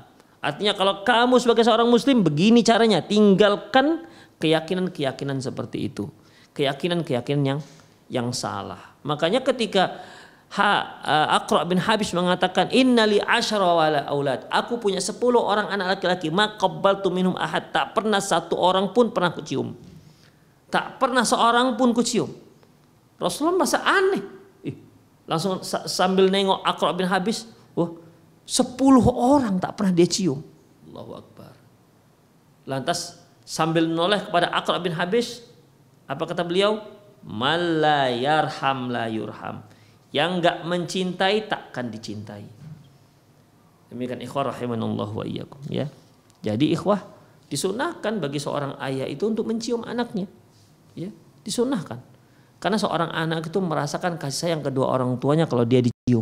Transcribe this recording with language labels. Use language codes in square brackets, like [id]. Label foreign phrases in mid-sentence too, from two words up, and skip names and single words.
[id] Artinya kalau kamu sebagai seorang muslim begini caranya. Tinggalkan keyakinan-keyakinan seperti itu. Keyakinan-keyakinan yang salah. Makanya ketika Aqra bin Habis mengatakan [ar] innali asyara wala aulad. [id] Aku punya 10 orang anak laki-laki. [ar] Ma qabbaltu minhum ahad. [id] Tak pernah satu orang pun pernah kucium. Tak pernah seorang pun kucium. Rasulullah merasa aneh. Langsung sambil nengok Aqra bin Habis, 10 orang tak pernah dia cium. [ar] Allahu Akbar. [id] Lantas sambil menoleh kepada Aqra bin Habis, apa kata beliau? [ar] Man la yarham la yurham. [id] Yang enggak mencintai takkan dicintai. Demikian ikhwah [ar] rahimanallahu wa iyyakum [id] ya. Jadi ikhwah disunahkan bagi seorang ayah itu untuk mencium anaknya. Ya, disunahkan. Karena seorang anak itu merasakan kasih sayang kedua orang tuanya kalau dia dicium.